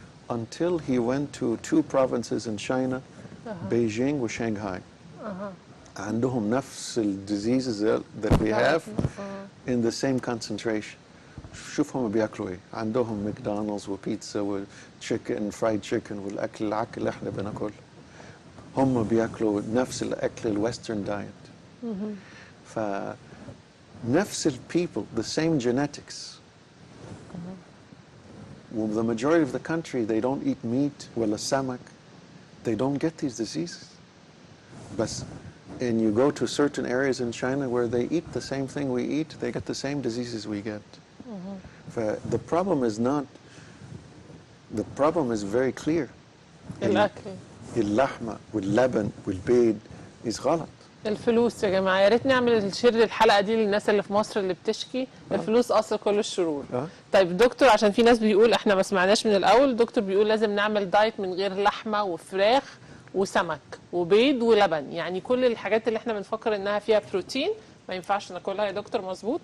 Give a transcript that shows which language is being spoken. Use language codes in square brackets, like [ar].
[en] Until he went to 2 provinces in China, Beijing و Shanghai. [ar] عندهم نفس [en] diseases that we have in the same concentration. [ar] شوف هم بياكلوا ايه. عندهم ماكدونالدز وبيتزا وتشيكن فرايد تشيكن والاكل العك اللي احنا بناكله. هم بياكلوا نفس الاكل الويسترن دايت. فنفس [en] people, the same genetics. Well, the majority of the country, they don't eat meat [ar] ولا سمك. [en] They don't get these diseases. [ar] بس [en] and you go to certain areas in China where they eat the same thing we eat, they get the same diseases we get. The problem is not, the problem is very clear. [ar] الأكل. اللحمة واللبن والبيض [en] is [ar] غلط. الفلوس يا جماعة، يا ريت نعمل شير للحلقة دي للناس اللي في مصر اللي بتشكي. الفلوس أصل كل الشرور. طيب دكتور، عشان في ناس بيقول احنا ما سمعناش من الأول، دكتور بيقول لازم نعمل دايت من غير لحمة وفراخ وسمك وبيض ولبن، يعني كل الحاجات اللي احنا بنفكر انها فيها بروتين ما ينفعش ناكلها يا دكتور. مظبوط.